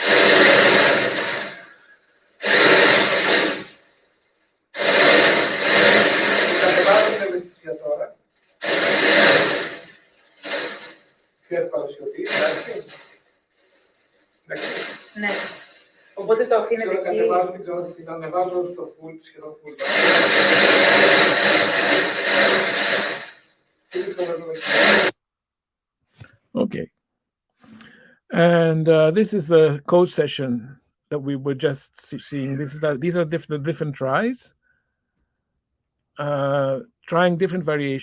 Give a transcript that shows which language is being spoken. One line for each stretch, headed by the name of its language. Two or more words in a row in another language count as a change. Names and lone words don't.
Greek: Το κατεβάζω το ευαισθησία τώρα. Πιο εύκολα σιωπή, εντάξει. Ναι. Οπότε το αφήνετε εκεί. Την ανεβάζω στο full, σχεδόν full.
English: Okay. And this is the code session that we were just seeing. These are different tries, trying different variations.